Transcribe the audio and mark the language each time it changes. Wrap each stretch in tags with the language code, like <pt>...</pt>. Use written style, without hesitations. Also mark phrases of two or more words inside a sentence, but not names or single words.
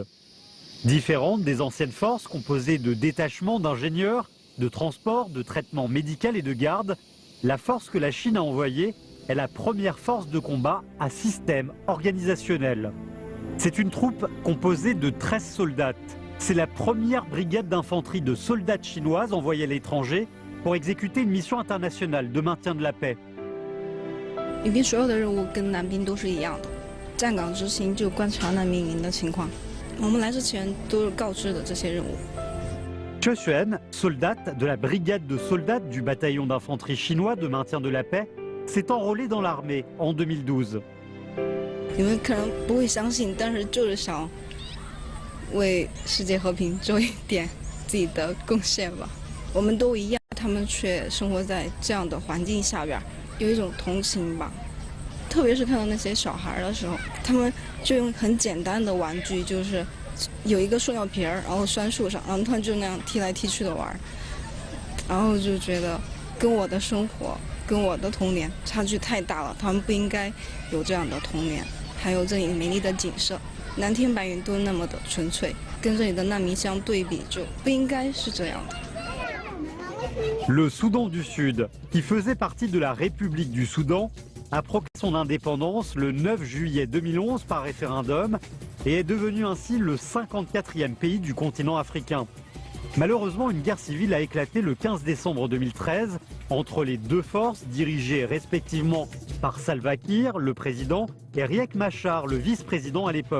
<fr>Différente des anciennes forces composées de détachements d'ingénieurs, de transport, de traitement médical et de garde, la force que la Chine a envoyée est la première force de combat à système organisationnel. C'est une troupe composée de 13 soldats. C'est la première brigade d'infanterie de soldats chinoises envoyée à l'étranger pour exécuter une mission internationale de maintien de la paix.</fr> <zh>里边所有的任务跟男兵都是一样的，站岗执行就观察难民营的情况。我们来之前都是告知的这些任务。</zh> <fr>Che Xuan, soldate de la brigade de soldats du bataillon d'infanterie chinois de maintien de la paix, s'est enrôlée dans l'armée en 2012.</fr> <zh>你们可能不会相信，但是就是想为世界和平做一点自己的贡献吧。我们都一样，他们却生活在这样的环境下边，有一种同情吧。特别是看到那些小孩的时候，他们就用很简单的玩具，就是有一个塑料瓶儿，然后拴树上，然后他们就那样踢来踢去的玩，然后就觉得跟我的生活、跟我的童年差距太大了，他们不应该有这样的童年。还有这里美丽的景色，蓝天白云都那么的纯粹，跟这里的难民相对比，就不应该是这样的。</zh> <fr>Le Soudan du Sud, qui faisait partie de la République du Soudan, a proclamé son indépendance le 9 juillet 2011 par référendum et est devenu ainsi le 54e pays du continent africain. Malheureusement, une guerre civile a éclaté le 15 décembre 2013 entre les deux forces dirigées respectivement par Salva Kiir, le président, et Riek Machar, le vice-président à l'époque.</fr>